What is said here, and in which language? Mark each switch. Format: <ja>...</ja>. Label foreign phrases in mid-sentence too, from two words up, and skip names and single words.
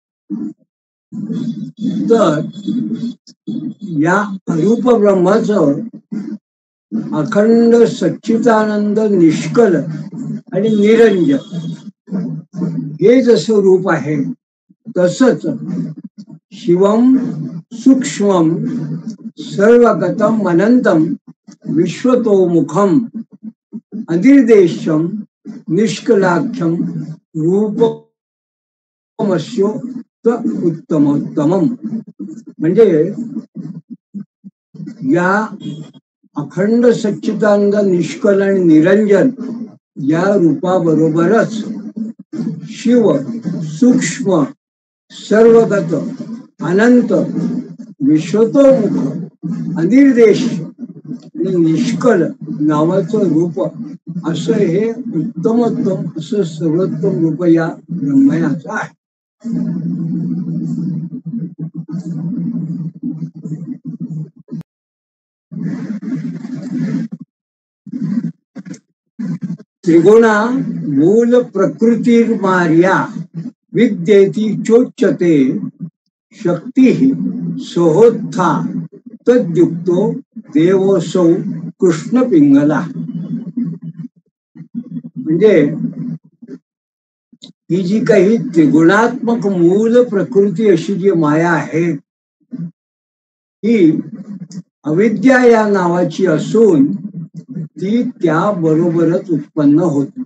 <mr>तर या अरूप ब्रह्माचं अखंड सच्चिदानंद निष्कल आणि निरंजन हे जसं रूप आहे, तसंच</mr> <sa>शिवम सूक्ष्मम सर्वगतम अनंतम विश्वतोमुखम अनिर्देशम निष्कलाख्यम रूपमस्यो उत्तमोत्तमम.</sa> <mr>म्हणजे या अखंड सच्चिदानंद निष्कल आणि निरंजन या रूपाबरोबरच शिव सूक्ष्म सर्वगत अनंत विश्वतोमुख अनिर्देश आणि निष्कल नावाचं रूप, असं हे उत्तमोत्तम असं सर्वोत्तम रूप या ब्रह्मयाचं आहे.</mr> <sa>त्रिगुणा मूल प्रकृतिर्मार्या विद्येति चोच्यते शक्ती सोहोत्था तद्युक्तो देवोसौ कृष्ण पिंगला.</sa> <mr>म्हणजे ही जी काही त्रिगुणात्मक मूल प्रकृती अशी जी माया आहे, ही अविद्या या नावाची असून ती त्याबरोबरच उत्पन्न होते.</mr>